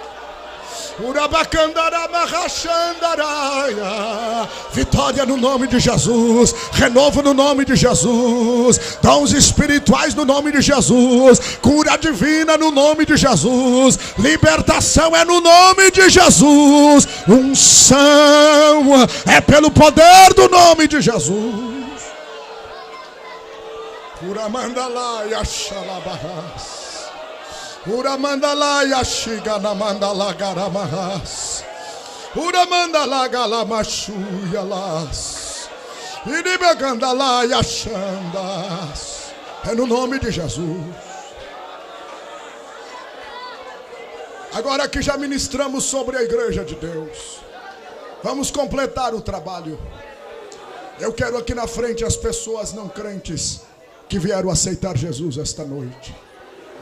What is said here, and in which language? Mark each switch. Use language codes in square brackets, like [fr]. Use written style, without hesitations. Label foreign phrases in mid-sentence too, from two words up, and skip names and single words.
[pt] Vitória no nome de Jesus, renovo no nome de Jesus, dons espirituais no nome de Jesus, cura divina no nome de Jesus, libertação é no nome de Jesus, unção é pelo poder do nome de Jesus. Uramandalaia xalabahas. Uramandalaia xiganamandala garamahas. Uramandala galamachuyalas. Iribagandalaia xandas. É no nome de Jesus. Agora que já ministramos sobre a igreja de Deus, vamos completar o trabalho. Eu quero aqui na frente as pessoas não crentes que vieram aceitar Jesus esta noite.